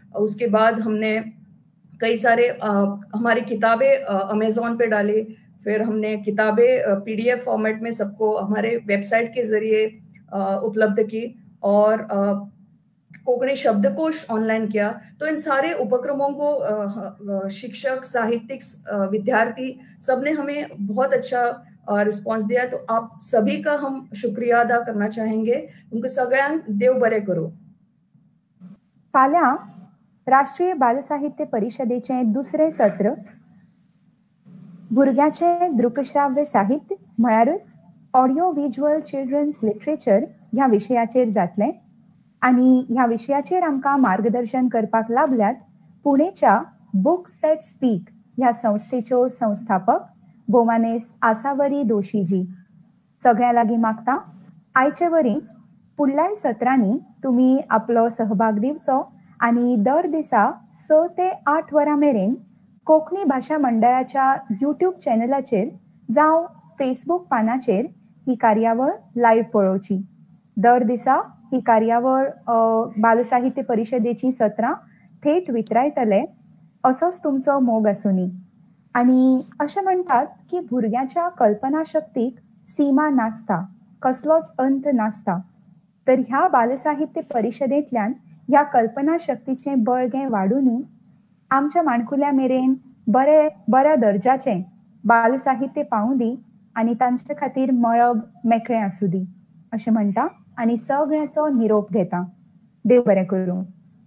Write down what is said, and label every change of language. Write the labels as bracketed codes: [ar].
[hi] उसके बाद हमने कई सारे हमारी किताबें अमेज़न पे डाली, फिर हमने किताबें पीडीएफ फॉर्मेट में सबको हमारे वेबसाइट के जरिए उपलब्ध की, और कोंकणी शब्दकोश ऑनलाइन किया। तो इन सारे उपक्रमों को शिक्षक, साहित्यिक, विद्यार्थी सबने हमें बहुत अच्छा रिस्पॉन्स दिया। तो आप सभी का हम शुक्रिया अदा करना चाहेंगे। [kok] तुमकां सगळ्यांक देव बरें करूं। फाल्यां राष्ट्रीय बाल साहित्य परिषदेचे दुसरे सत्र भुरग्याचे दृकश्राव्य साहित्य म्हळ्यारच [en] audio visual children's literature [kok] ह्या विशयाचेर जातले। आणि ह्या विशयाचेर आमकां मार्गदर्शन करपाक लाभल्यात पुणेच्या बुक्स दॅट स्पीक ह्या संस्थेच्यो संस्थापक गोमानेस्त आसावरी दोशीजी। सगळ्या लागीं मागता आयचे वरीच फुडल्याय सत्रांनी तुमी आपलो सहभाग दिवचो आणि दर दिसा 6 ते 8 वरां मेरेन कोंकणी भाषा मंडळाच्या यूट्यूब चॅनलाचेर जावं फेसबुक पानाचेर ही कार्यावळ लायव्ह पळोवची। दर दिसा ही कार्यावळ बाल साहित्य परिषदेची सत्रां थेट वितरायतले असोच तुमचो मोग आसूनी। आणि अशें म्हणटात की भुरग्याच्या कल्पना शक्तीक सीमा नासता, कसलोच अंत नासता। तर ह्या बाल साहित्य परिषदेंतल्यान ह्या कल्पना शक्तीचें बळगें वाडूनी आमच्या माणकुल्या मेरेन बऱ्या दर्जाचें बाल साहित्य पावूं दी आनी तांचे खातीर मळब मेकळें आसूं दी अशें म्हणटा आनी सगळ्याचो निरोप घेता। देव बरें करूं।